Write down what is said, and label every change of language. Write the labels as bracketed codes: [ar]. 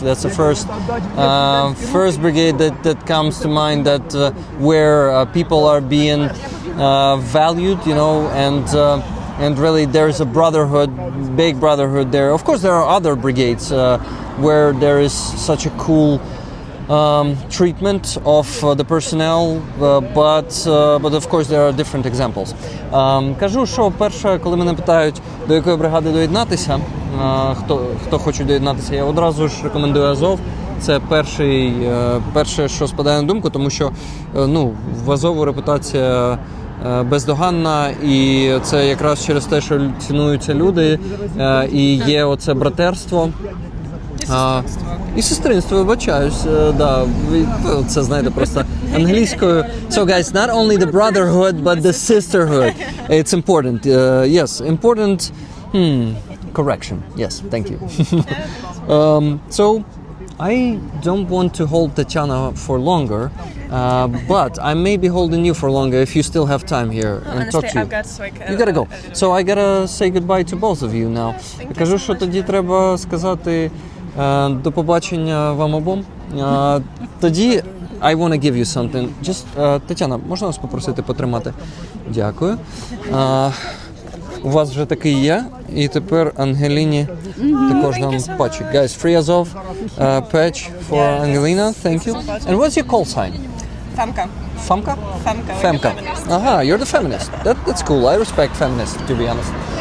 [en] That's the first brigade that comes to mind, that where people are being valued, you know, and really there's a brotherhood, big brotherhood there. Of course, there are other brigades where there is such a cool treatment of the personnel, but of course there are different examples. [uk] Кажу, що перше, коли мене питають, до якої бригади доєднатися, хто хоче доєднатися, я одразу ж рекомендую Азов. Це перше, що спадає на думку, тому що в Азову репутація бездоганна, і це якраз через те, що цінуються люди, і є оце братерство. І сестринство, вибачаюсь, да, це, знаєте, просто англійською. [en] So guys, not only the brotherhood, but the sisterhood. It's important. Yes, important. Correction. Yes, thank you. So, I don't want to hold Tana for longer, but I may be holding you for longer if you still have time here and talk to you. I've got You gotta go. So I gotta say goodbye to both of you now. [uk] Кажу, що тоді треба сказати до побачення вам обом. Тоді [en] I want to give you something. Just, [uk] Тетяна, можна вас попросити потримати? Дякую. У вас вже такий є, і тепер Ангеліні також дам патчик. [en] Guys, free Azov patch for Angelina. Thank you. And what's your call sign? Femka. Famka? Femka. Aha, you're the feminist. That's cool. I respect feminists, to be honest.